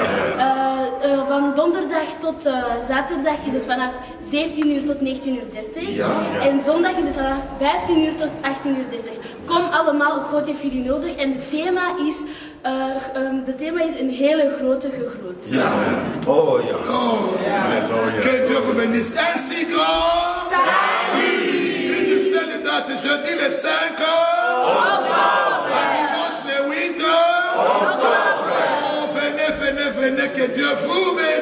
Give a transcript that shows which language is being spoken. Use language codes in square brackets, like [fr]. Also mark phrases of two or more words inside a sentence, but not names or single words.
[nl] Van donderdag tot zaterdag is het vanaf 17 uur tot 19:30. En zondag is het vanaf 15 uur tot 18:30. Kom allemaal, God heeft jullie nodig. En het thema is een hele grote gegroot. Oh ja. [fr] Que Dieu vous bénisse. Ainsi grand salut. Une seule date, jeudi le 5 octobre. Venez, que Dieu vous